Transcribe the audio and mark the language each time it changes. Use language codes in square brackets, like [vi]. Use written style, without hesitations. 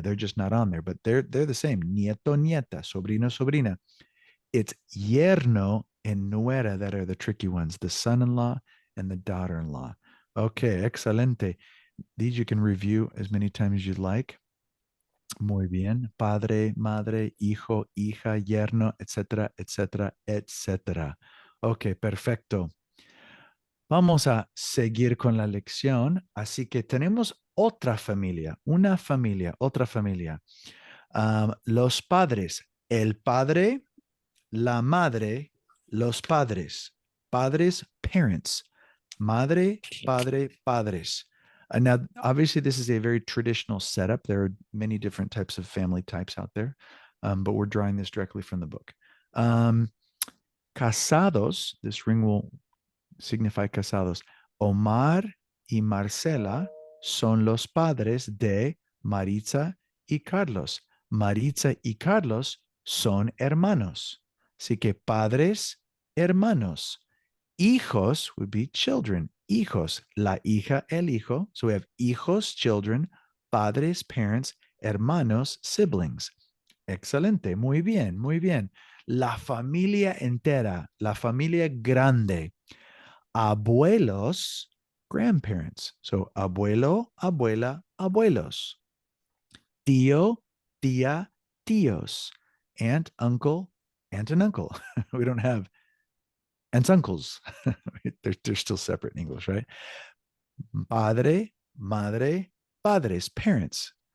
[en] They're just not on there, but they're the same. [es] Nieto, nieta, sobrino, sobrina. [en] It's yerno and nuera that are the tricky ones, the son-in-law and the daughter-in-law. Okay, excelente. These you can review as many times as you'd like. [es] Muy bien. Padre, madre, hijo, hija, yerno, etcétera, etcétera, etcétera. Ok, perfecto. Vamos a seguir con la lección. Así que tenemos otra familia, una familia, otra familia. Los padres, el padre, la madre, los padres. Padres, parents. Madre, padre, padres. [en] Now, obviously, this is a very traditional setup. There are many different types of family types out there, but we're drawing this directly from the book. Casados, this ring will signify casados. [es] Omar y Marcela son los padres de Maritza y Carlos. Maritza y Carlos son hermanos. Así que padres, hermanos. [en] Hijos would be children. [es] Hijos, la hija, el hijo. [en] So we have hijos, children, padres, parents, hermanos, siblings. [es] Excelente, muy bien, muy bien. La familia entera, la familia grande. Abuelos, grandparents. So abuelo, abuela, abuelos. Tío, tía, tíos. [en] Aunt, uncle, aunt and uncle. We don't have Aunts, uncles. They're still separate in English, right? [es] Padre, madre, padres, [en] parents.